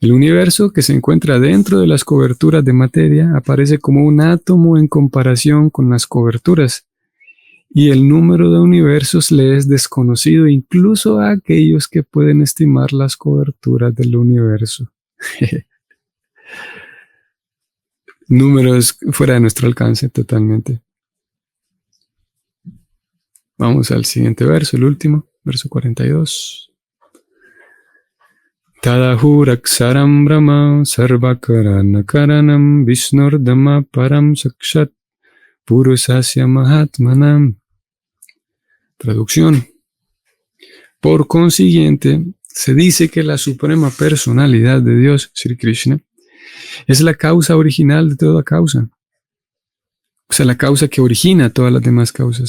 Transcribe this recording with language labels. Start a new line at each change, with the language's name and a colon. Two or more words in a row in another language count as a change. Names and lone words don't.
Spanish: El universo, que se encuentra dentro de las coberturas de materia, aparece como un átomo en comparación con las coberturas, y el número de universos le es desconocido incluso a aquellos que pueden estimar las coberturas del universo. Números fuera de nuestro alcance totalmente. Vamos al siguiente verso, el último, verso 42.
Sanskrit: तदाहुरक्षरं ब्रह्म सर्वकारण कारणम् विष्णोर्धाम परं साक्षात् पुरुषस्य महात्मनः.
Spanish: Traducción. Por consiguiente, se dice que la suprema personalidad de Dios, Sri Krishna, es la causa original de toda causa. O sea, la causa que origina todas las demás causas.